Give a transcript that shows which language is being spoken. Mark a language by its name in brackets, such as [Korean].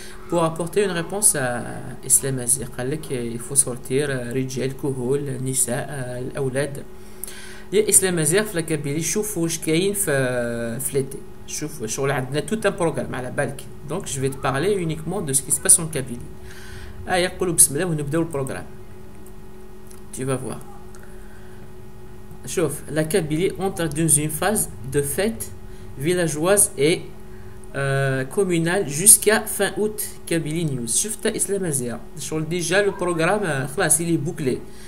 [French] Pour apporter une réponse à Islam Azir, il faut sortir [Arabic] رجال كهول نساء الأولاد. يا إسلام أزير في الكابيلي شوفوا واش كاين في l'été. شوف شغل عندنا [French] tout un programme [Arabic] على بالك. [French] Donc je vais te parler uniquement de ce qui se passe en Kabylie. [Arabic] يقولوا بسم الله ونبداو البروغرام. [French] Tu vas voir. [Arabic] شوف [French] la Kabylie entre dans une phase de fête villageoise et communal jusqu'à fin août. Kabylie News. شفت إسلام أزير شغل déjà le programme [Arabic] خلاص [French] il est bouclé.